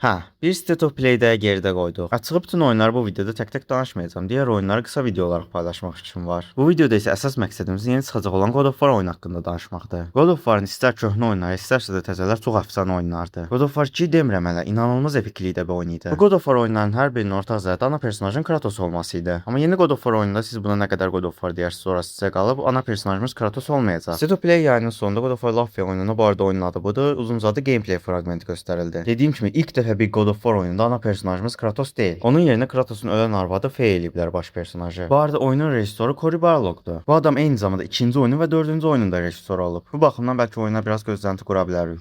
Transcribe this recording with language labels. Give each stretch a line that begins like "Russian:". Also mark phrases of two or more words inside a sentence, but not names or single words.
Azerbaijani: Bir State of Play-də geridə qoyduq. Açığı bütün oyunları bu videoda tək-tək danışmayacağam. Digər oyunları qısa video olaraq paylaşmaq üçün var. Bu videoda isə əsas məqsədimiz yeni çıxacaq olan God of War oyunu haqqında danışmaqdır. God of War'ın istər köhnə oyunları, istərsə də təzələr çox əfsanə oyunlardır. God of War 2 demirəm hələ, inanılmaz epiklikdə bir oyun idi. Bu God of War oyunlarının hər birinin ortaq zədə ana personajın Kratos olması idi. Amma yeni God of War oyununda siz buna nə qədər God of War deyərsiniz, orası sizə qalıb, ana personajımız Kratos olmayacaq. State of Play yayının sonunda God of War Love oyununa, bu arada oyunun adı budur, uzun-uzadı gameplay fraqmenti göstərildi. Dediyim kimi ilk dəfə bir God of War oyununda ana personajımız Kratos deyil. Onun yerinə Kratos'un ölən arvadı Faye eləyiblər baş personajı. Bu arada oyunun rejissoru Cory Barlog'dur. Bu adam eyni zamanda ikinci oyunun və dördüncü oyunun da rejissoru olub. Bu baxımdan bəlkə oyuna biraz gözlənti qura bilərik.